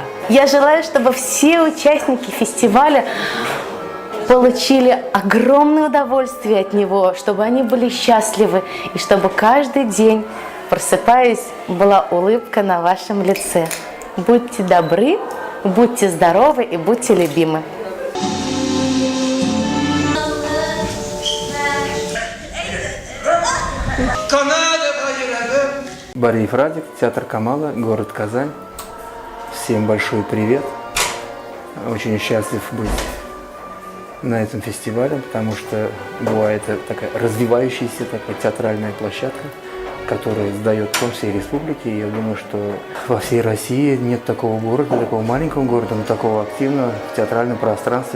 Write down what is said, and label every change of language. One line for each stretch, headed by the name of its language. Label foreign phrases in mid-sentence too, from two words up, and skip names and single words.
Russian: Я желаю, чтобы все участники фестиваля получили огромное удовольствие от него, чтобы они были счастливы, и чтобы каждый день, просыпаясь, была улыбка на вашем лице. Будьте добры, будьте здоровы и будьте любимы. Бариев Радик, театр Камала, город Казань. Всем большой привет. Очень счастлив быть на этом фестивале, потому что БУА – это такая развивающаяся такая театральная площадка, которая сдает тон всей республики. И я думаю, что во всей России нет такого города, такого маленького города, но такого активного в театральном пространстве.